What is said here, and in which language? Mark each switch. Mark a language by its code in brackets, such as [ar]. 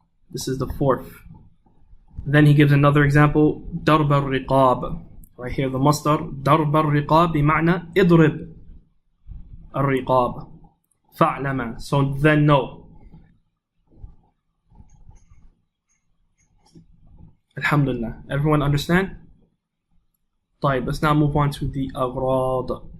[en] This is the fourth. Then he gives another example, [ar] درب الرقاب. [en] Right here the [ar] مصدر درب الرقاب بمعنى اضرب الرقاب فاعلما, [en] so then know. Alhamdulillah. Everyone understand? طيب, let's now move on to the أغراض.